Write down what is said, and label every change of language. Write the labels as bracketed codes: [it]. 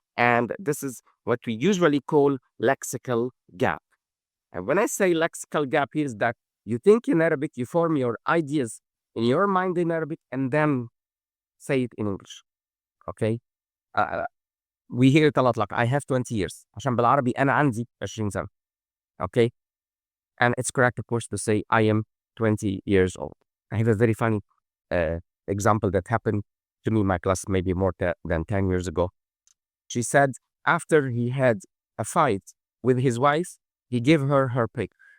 [en] And this is what we usually call lexical gap. And when I say lexical gap, here is that you think in Arabic, you form your ideas in your mind in Arabic, and then say it in English. Okay? We hear it a lot, like I have 20 years. [ar] عشان بالعربي أنا عندي 20 سنة. [en] Okay? And it's correct, of course, to say I am 20 years old. I have a very funny example that happened to me in my class maybe more than 10 years ago. She said after he had a fight with his wife, he gave her her paper.